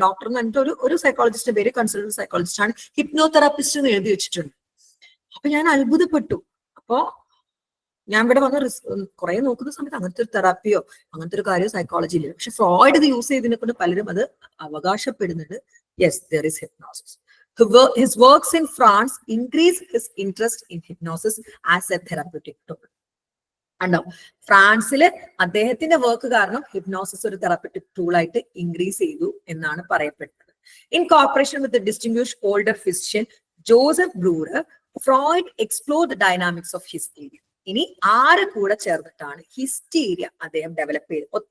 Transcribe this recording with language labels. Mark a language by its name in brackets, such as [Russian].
[Malayalam] Doctor എന്ന് പറഞ്ഞിട്ട് ഒരു സൈക്കോളജിസ്റ്റിന്റെ പേര് കൺസൾട്ടന്റ് സൈക്കോളജിസ്റ്റ് ആണ്, ഹിപ്നോതെറാപ്പിസ്റ്റ് എന്ന് എഴുതി വെച്ചിട്ടുണ്ട്. അപ്പൊ ഞാൻ അത്ഭുതപ്പെട്ടു. അപ്പോ ഞാൻ ഇവിടെ വന്ന് കുറെ നോക്കുന്ന സമയത്ത് അങ്ങനത്തെ ഒരു തെറാപ്പിയോ അങ്ങനത്തെ ഒരു കാര്യം സൈക്കോളജിയില്ല. പക്ഷെ ഫ്രോയിഡ് ഇത് യൂസ് ചെയ്തതിനെ കൊണ്ട് പലരും അത് അവകാശപ്പെടുന്നുണ്ട്. [English] Yes, there is hypnosis. His works in France increased his interest in hypnosis as a therapeutic tool. [Malayalam] ഉണ്ടോ, ഫ്രാൻസില് അദ്ദേഹത്തിന്റെ വർക്ക് കാരണം ഹിപ്നോസിസ് ഒരു തെറാപ്പറ്റിക് ടൂൾ ആയിട്ട് ഇൻക്രീസ് ചെയ്തു എന്നാണ് പറയപ്പെടുന്നത്. [English] In corporation with distinguished older physician Joseph Breuer, Freud explore the dynamics of hysteria. [Malayalam] ഇനി ആര് കൂടെ ചേർന്നിട്ടാണ് ഹിസ്റ്റീരിയ അദ്ദേഹം ഡെവലപ്പ് ചെയ്തത്?